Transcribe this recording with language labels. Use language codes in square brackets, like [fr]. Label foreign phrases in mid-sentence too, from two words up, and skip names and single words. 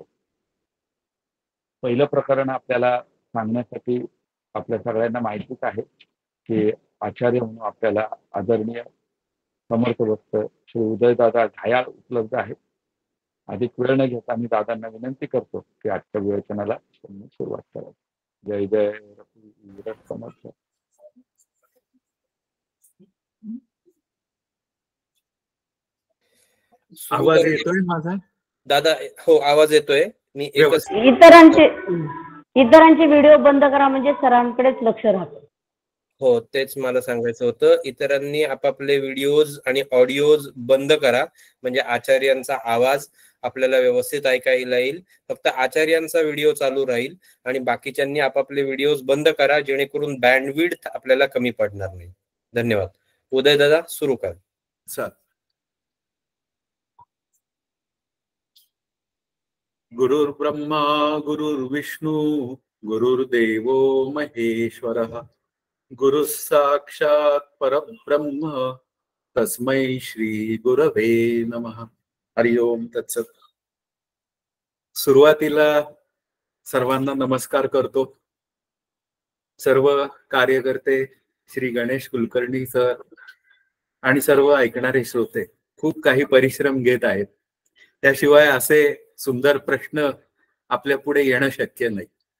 [mr] पहिलं प्रकरण आपल्याला सांगण्यासाठी आपल्या सगळ्यांना माहितीच आहे की आचार्य म्हणून आपल्याला आदरणीय समर्थ भक्त श्री उदयदादा घायाळ उपलब्ध आहेत। अधिक वेळ न घेता मी दादांना विनंती करतो की आजच्या विवेचनाला त्यांनी सुरुवात करावी। जय जय रघुवीर समर्थ। आवाज येतोय माझा दादा? हो, आवाज येतोय। मी एकच इतरांचे व्हिडिओ बंद करा म्हणजे सरांकडेच लक्ष राहतं। हो, तेच मला सांगायचं होतं। इतरांनी आपापले व्हिडिओज आणि ऑडिओज बंद करा म्हणजे आचार्यांचा आवाज आपल्याला व्यवस्थित ऐकायला येईल। फक्त आचार्यांचा व्हिडिओ चालू राहील आणि बाकीच्यांनी आपापले व्हिडिओज बंद करा जेणेकरून बँडविड्थ आपल्याला कमी पडणार नाही। धन्यवाद। उदय दादा सुरू कर सर। [sa] गुरुर्ब्रह्मा गुरुर्विष्णू गुरुर्देवो महेश्वरः गुरु साक्षात परब्रह्म तस्मै श्री गुरवे नमः। हरि ओम तत्सत। [mr] सुरुवातीला सर्वांना नमस्कार करतो। सर्व कार्यकर्ते, श्री गणेश कुलकर्णी सर आणि सर्व ऐकणारे श्रोते खूप काही परिश्रम घेत आहेत, त्याशिवाय असे सुंदर प्रश्न आपल्या पुढे येणं शक्य नाही।